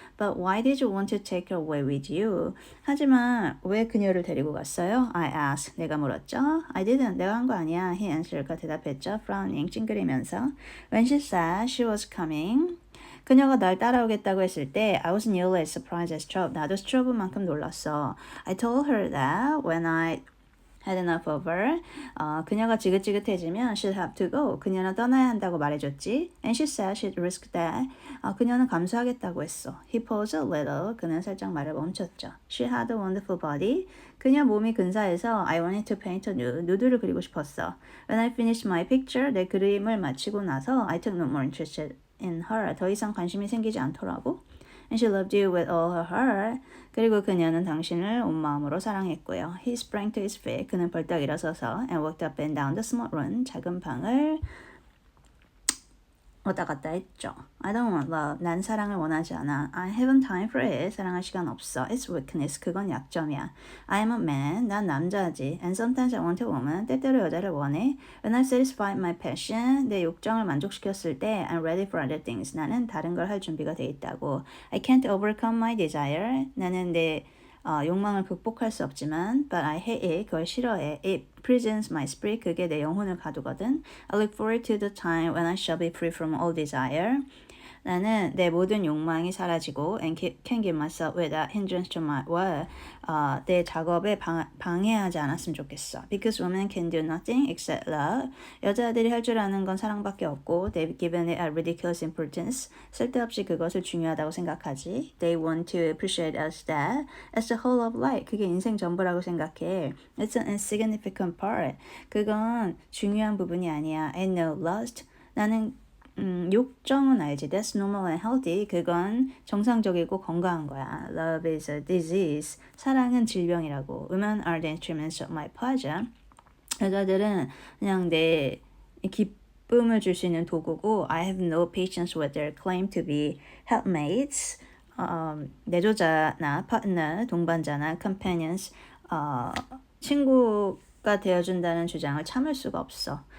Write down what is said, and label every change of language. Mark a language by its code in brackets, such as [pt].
[en] But why did you want to take her away with you? [ko] 하지만 왜 그녀를 데리고 갔어요? [en] I asked. [ko] 내가 물었죠. [en] I didn't. [ko] 내가 한 거 아니야. [en] He answered. [ko] 그 대답했죠. [en] Frowning. [ko] 찡그리면서. [en] When she said she was coming. [ko] 그녀가 날 따라오겠다고 했을 때 [en] I was nearly as surprised as Strobe. [ko] 나도 스트로브만큼 놀랐어. [en] I told her that when I had enough of her. [ko] 그녀가 지긋지긋해지면 [en] she'd have to go. [ko] 그녀는 떠나야 한다고 말해줬지. [en] And she said she'd risk that. [ko] 그녀는 감수하겠다고 했어. [en] He paused a little. [ko] 그는 살짝 말을 멈췄죠. [en] She had a wonderful body. [ko] 그녀 몸이 근사해서 [en] I wanted to paint a nude. [ko] 누드를 그리고 싶었어. [en] When I finished my picture, [ko] 내 그림을 마치고 나서 [en] I took no more interest in her. [ko] 더 이상 관심이 생기지 않더라고. [en] And she loved you with all her heart. [ko] 그리고 그녀는 당신을 온 마음으로 사랑했고요. [en] He sprang to his feet. [ko] 그는 벌떡 일어서서 [en] and walked up and down the small room. [ko] 작은 방을 왔다 갔다 했죠. [en] I don't want love. [ko] 난 사랑을 원하지 않아. [en] I haven't time for it. [ko] 사랑할 시간 없어. [en] It's weakness. [ko] 그건 약점이야. [en] I am a man. [ko] 난 남자지. [en] And sometimes I want a woman. [ko] 때때로 여자를 원해. [en] When I've satisfied my passion. [ko] 내 욕정을 만족시켰을 때 [en] I'm ready for other things. [ko] 나는 다른 걸 할 준비가 돼 있다고. [en] I can't overcome my desire. [ko] 나는 내 욕망을 극복할 수 없지만 [en] but I hate it. [ko] 그걸 싫어해. [en] It prisons my spirit. [ko] 그게 내 영혼을 가두거든. [en] I look forward to the time when I shall be free from all desire. [ko] 나는 내 모든 욕망이 사라지고 [en] and can give myself without hindrance to my work. [ko] 내 작업에 방해하지 않았으면 좋겠어. [en] Because women can do nothing except love. [ko] 여자들이 할 줄 아는 건 사랑밖에 없고 [en] they've given it a ridiculous importance. [ko] 쓸데없이 그것을 중요하다고 생각하지. [en] They want to appreciate us that as the whole of life. [ko] 그게 인생 전부라고 생각해. [en] It's an insignificant part. [ko] 그건 중요한 부분이 아니야. [en] And no lust. [ko] 나는 욕정은 알지. [en] That's normal and healthy. [ko] 그건 정상적이고 건강한 거야. [en] Love is a disease. [ko] 사랑은 질병이라고. [en] Women are the instruments of my pleasure. [ko] 여자들은 그냥 내 기쁨을 줄 수 있는 도구고 [en] I have no patience with their claim to be helpmates. [ko] 내조자나 partner, 동반자나 companions, 친구가 되어준다는 주장을 참을 수가 없어.